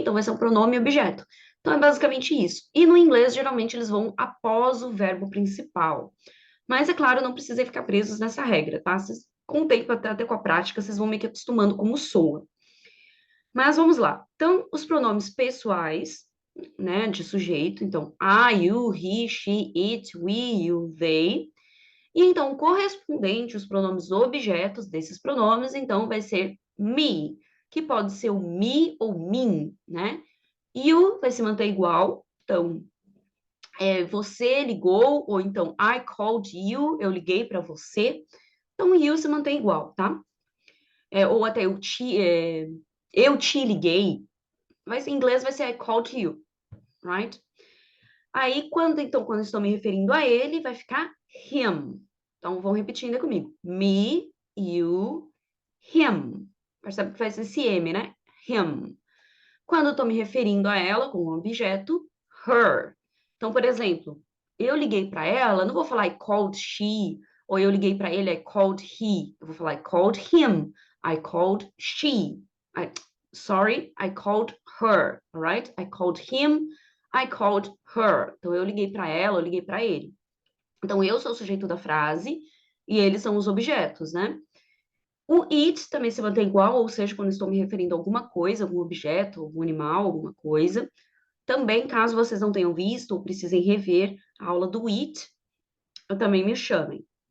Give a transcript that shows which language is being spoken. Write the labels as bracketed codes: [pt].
[pt] Então vai ser um pronome objeto. Então é basicamente isso. E no inglês, geralmente, eles vão após o verbo principal. Mas, é claro, não precisa ficar presos nessa regra, tá? Vocês, com o tempo, até com a prática, vocês vão meio que acostumando como soa. Mas vamos lá. Então, os pronomes pessoais, né, de sujeito. Então, [en] I, you, he, she, it, we, you, they. [pt] E então, correspondente os pronomes objetos desses pronomes, então vai ser me, que pode ser o me ou mim, né? You vai se manter igual, então, você ligou, ou então [en] I called you, [pt] eu liguei para você. Então, you se mantém igual, tá? Ou até eu te liguei, mas em inglês vai ser [en] I called you, right? [pt] Aí, quando estou me referindo a ele, vai ficar him. Então, vão repetindo comigo. Me, you, him. Percebe que faz esse M, né? Him. Quando eu estou me referindo a ela como um objeto, her. Então, por exemplo, eu liguei para ela, não vou falar [en] I called she, [pt] ou eu liguei para ele, [en] I called he. [pt] Eu vou falar [en] I called him, I called she. Sorry, I called her, alright? I called him, I called her. [pt] Então, eu liguei para ela, eu liguei para ele. Então, eu sou o sujeito da frase e eles são os objetos, né? O it também se mantém igual, ou seja, quando estou me referindo a alguma coisa, algum objeto, algum animal, alguma coisa. Também, caso vocês não tenham visto ou precisem rever a aula do it, também me chamem.